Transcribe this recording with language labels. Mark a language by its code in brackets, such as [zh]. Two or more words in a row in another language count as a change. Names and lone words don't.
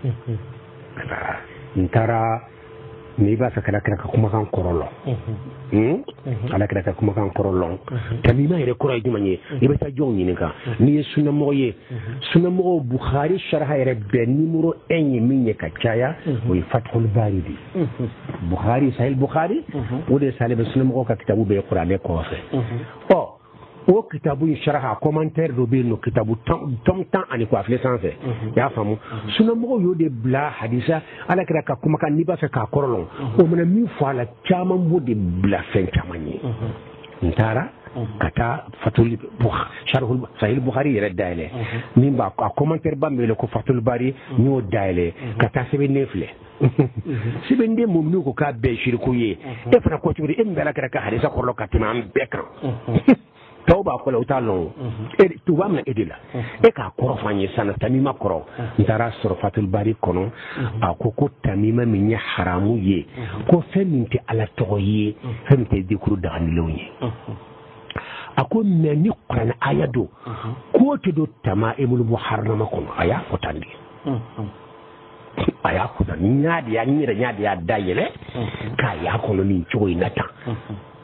[bm] n taara n'i b'a fɛ kala kira ka kumakan kɔrɔ lɔn ala kira ka kumakan kɔrɔ lɔn tamima yɛrɛ kɔrɔ ye jumɛn ye i bɛ taa jɔnw ɲininka n'i ye sunnamɔgɔ ye sunnamɔgɔw bukhari sharha yɛrɛ bɛɛ numéro 1 ye min ye ka caya o ye fathul bari de bukhari sahih bukhari o de sale bɛ sunnamɔgɔw ka kitabu bɛɛ ye kuranɛ kɔfɛ o kitabu in sharha commentaire dɔ bɛ yen nɔ kitabu tɔm 10 ani kɔ a filɛ sanfɛ i y'a faamu sunnamɔgɔw y'o de bila hadisa ala kira ka kumakan n'i b'a fɛ k'a kɔrɔ lɔn o mana min fɔ a la caman b'o de bila fɛn caman ye n taara ka taa fatul sharhul sahih bukhari yɛrɛ dayɛlɛ min b'a a commentaire ba min wele ko fatul bari n y'o dayɛlɛ ka taa sɛbɛnden filɛ sɛbɛnden mɔminiw ko k'a bɛɛ shiriku ye e fana ko cogo di e min bɛ ala kira ka hadisa kɔrɔ ka tɛmɛ an bɛɛ kan tɔw b'a fɔ la u t'a lɔn tu b'a minɛ e de la e k'a kɔrɔ f'an ye sisan tamima kɔrɔ n taara sɔrɔ fatul bari kɔnɔ a ko tamima min ye haramu ye ko fɛn min tɛ ala tɔgɔ ye fɛn min tɛ dikuru daganilenw ye a ko mɛ ni kuranɛ aya don k'o tɛ don tama ibn muharrama kɔnɔ a y'a fɔ tan de a y'a fɔ tan n yɛrɛ y'a da yɛlɛ k'a y'a kɔnɔ nin cogo in na tan